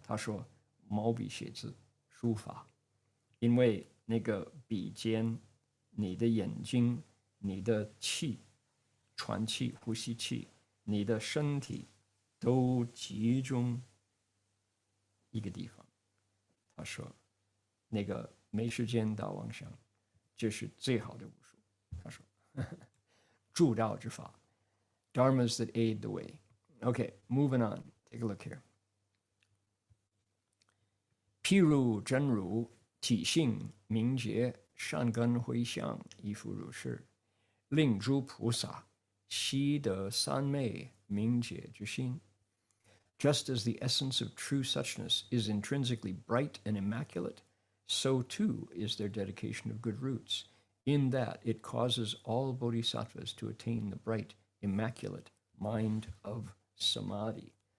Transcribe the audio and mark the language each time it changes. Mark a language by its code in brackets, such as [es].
[zh] 他说毛笔写字书法，因为那个笔尖，你的眼睛，你的气喘气呼吸气，你的身体都集中一个地方。他说那个没时间打妄想，这是最好的武术。他说助道之法， [en] Dharmas that aid the way. Okay, moving on. Take a look here. [zh] 譬如真如体性明洁，善根回向，亦复如是。令诸菩萨悉得三昧明解之心。 [en] Just as the essence of true suchness is intrinsically bright and immaculate, so too is their dedication of good roots, in that it causes all bodhisattvas to attain the bright, immaculate mind of samadhi.